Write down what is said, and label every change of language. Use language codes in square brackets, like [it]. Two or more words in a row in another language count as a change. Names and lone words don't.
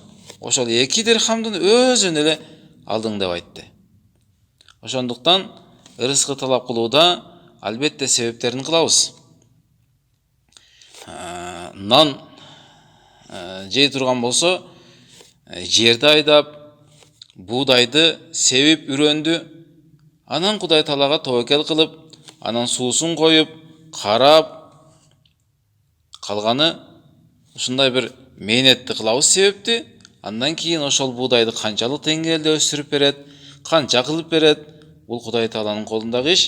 [ky] Ошол 2 дирхамдын өзүн эле алдың" деп айтты. Ошондуктан ырыскы талап кылууда албетте себептерин кылабыз. Нан жей турган болсо, жерди айдап, буудайды сээп үрөндү, Анан Кудай Таалага тобокел кылып, анан суусун коюп, карап калганы ушундай бир мээнетти кылабыз себепти. Андан кийин ошол буудайды канчалык деңгээлде өстүрүп берет, канча кылып берет, бул Кудай Тааланын колундагы иш.